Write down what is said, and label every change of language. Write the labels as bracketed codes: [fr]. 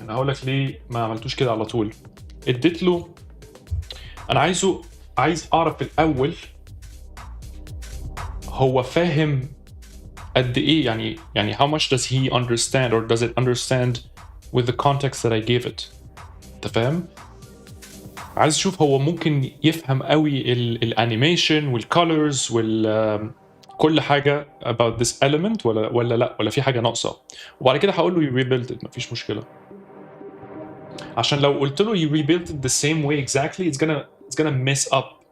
[ar] انا هقول لك ليه ما عملتوش كده على طول. اديت له انا عايز اعرف الاول هو فاهم قد ايه يعني [en] how much does he understand or does it understand with the context that I gave it. [ar] انت فاهم؟ عايز اشوف هو ممكن يفهم قوي الانيميشن والكولرز كل حاجه [en] about this element [ar] ولا لا ولا في حاجه ناقصه. وبعد كده هقول له [en] you rebuild it [ar] مفيش مشكله. عشان لو قلت له [en] you rebuild it the same way exactly it's gonna mess up.